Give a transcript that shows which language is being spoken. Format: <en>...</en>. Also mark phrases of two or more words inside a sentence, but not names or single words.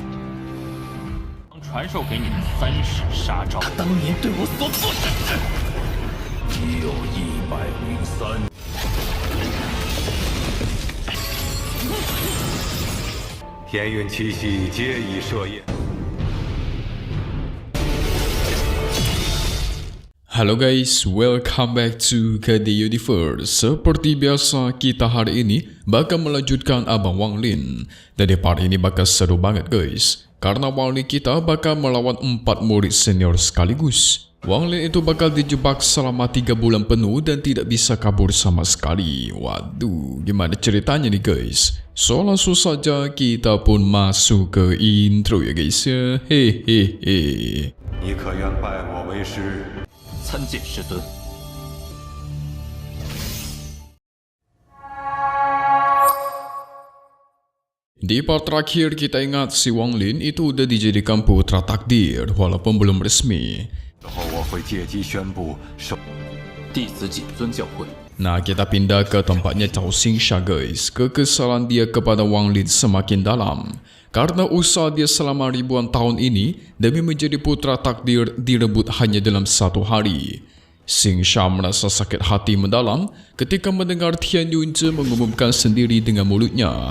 <zh>传授给你的3式杀招。他当年对我所做之事，已有103。天运七系皆已设宴。</zh> <en>Halo guys, welcome back to KD Universe.</en> <id>Seperti biasa, kita hari ini bakal melanjutkan Abang Wang Lin. Dan di part ini bakal seru banget guys, karena Wang Lin kita bakal melawan 4 murid senior sekaligus. Wang Lin itu bakal dijebak selama 3 bulan penuh dan tidak bisa kabur sama sekali. Waduh, gimana ceritanya nih guys? So langsung saja kita pun masuk ke intro ya guys ya. Hehehe.</id> <zh>你可愿拜我为师？参见师尊。</zh> <id>Di part terakhir kita ingat si Wang Lin itu udah dijadikan putra takdir walaupun belum resmi.</id> <zh>之后我会借机宣布收。弟子谨遵教诲。</zh> <id>Nah, kita pindah ke tempatnya Cao Xingsha guys. Kekesalan dia kepada Wang Lin semakin dalam. Karena usaha dia selama ribuan tahun ini demi menjadi putra takdir direbut hanya dalam 1 hari. Xingsha merasa sakit hati mendalam ketika mendengar Tian Yunze mengumumkan sendiri dengan mulutnya.</id>